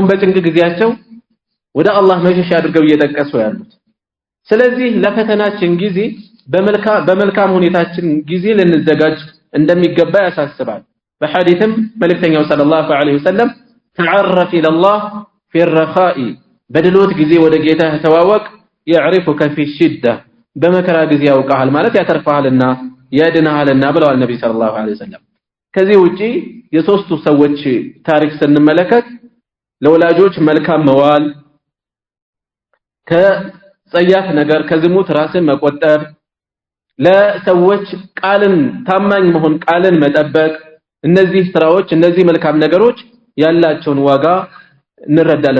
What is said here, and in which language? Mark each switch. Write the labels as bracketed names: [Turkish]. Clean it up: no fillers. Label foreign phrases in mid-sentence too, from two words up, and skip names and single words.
[Amharic] በጭንቅ ጊዜያቸው ወደ አላህ መሸሽ አድርገው እየጠቀሱ ያሉት ስለዚህ ለፈተናችን ጊዜ በመልካም ሁኔታችን ጊዜ ልንዘጋጅ እንደሚገባ ያሳስባል በሐዲስም መልእክተኛው [Arabic] صلى الله عليه وسلم تعرف إلى الله في الرخاء [Amharic] በድሎት ጊዜ ወደ ጌታ ተዋወቅ [Arabic] يعرفك في الشده [Amharic] በመከራ ጊዜ ያውቃል ማለት ያተርፋልና ያድናልና ብለዋል ነብይ [Arabic] صلى الله عليه وسلم [Amharic] ከዚህ ውጪ የሶስቱ ሰዎች ታሪክ ስንመለከት ለወላጆች መልካም መዋል ከጸያፍ ነገር ከዝሙት ራስን መቆጠብ ለሰዎች ቃልን ታማኝ መሆን ቃልን መጠበቅ እነዚህ ስራዎች እነዚህ መልካም ነገሮች ያላቸውን ዋጋ እንረዳለን